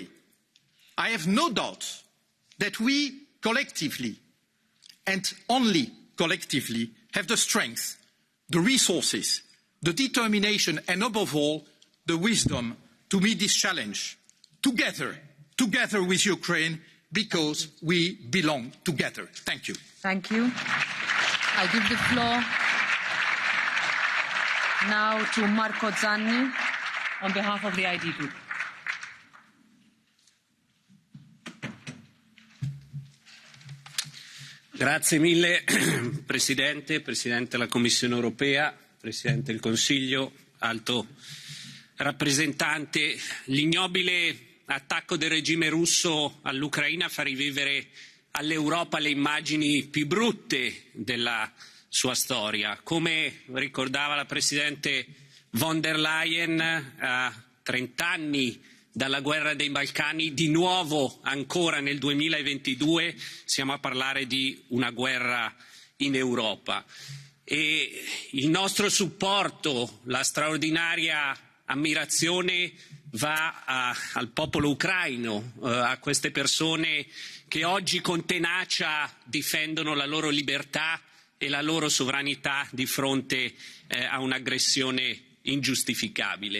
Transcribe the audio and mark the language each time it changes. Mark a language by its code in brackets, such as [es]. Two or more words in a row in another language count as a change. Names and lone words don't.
[en] I have no doubt that we collectively, and only collectively, have the strength, the resources, the determination, and above all, the wisdom to meet this challenge together with Ukraine, because we belong together. Thank you. Thank you. I give the floor now to Marco Zanni on behalf of the ID Group. [it] Grazie mille Presidente, Presidente della Commissione europea, Presidente del Consiglio, Alto rappresentante. L'ignobile attacco del regime russo all'Ucraina fa rivivere all'Europa le immagini più brutte della sua storia. Come ricordava la Presidente von der Leyen, a 30 anni dalla guerra dei Balcani, di nuovo ancora nel 2022 siamo a parlare di una guerra in Europa. E il nostro supporto, la straordinaria ammirazione va al popolo ucraino, a queste persone che oggi con tenacia difendono la loro libertà e la loro sovranità di fronte a un'aggressione ingiustificabile.